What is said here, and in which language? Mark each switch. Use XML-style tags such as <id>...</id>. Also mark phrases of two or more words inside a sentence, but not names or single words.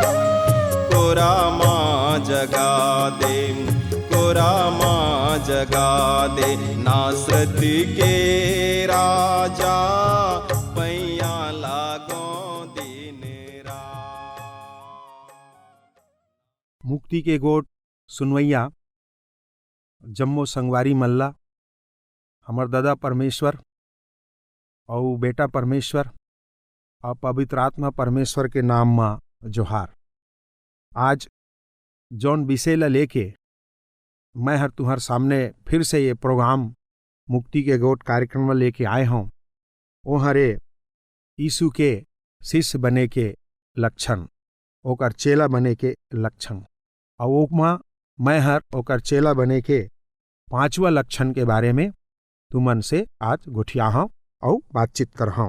<hne>कोरा माँ जगा दे, कोरा माँ जगा दे, नासरत के राजा पैया लागो दिन रात। मुक्ति के गोट सुनवैया जम्मो संगवारी मल्ला, हमर दादा परमेश्वर और बेटा परमेश्वर और पवित्र आत्मा परमेश्वर के नाम में जोहार। आज जौन विषय ला लेके मैं हर तुम्हार सामने फिर से ये प्रोग्राम मुक्ति के गोट कार्यक्रम में लेके आए हूँ, वो हरे यीशु के शिष्य बने के लक्षण, ओकर चेला बने के लक्षण, और ओकमा मैं हर ओकर चेला बने के 5वां लक्षण के बारे में तुमन से आज गोठिया हूँ और बातचीत कर हूँ।</hne>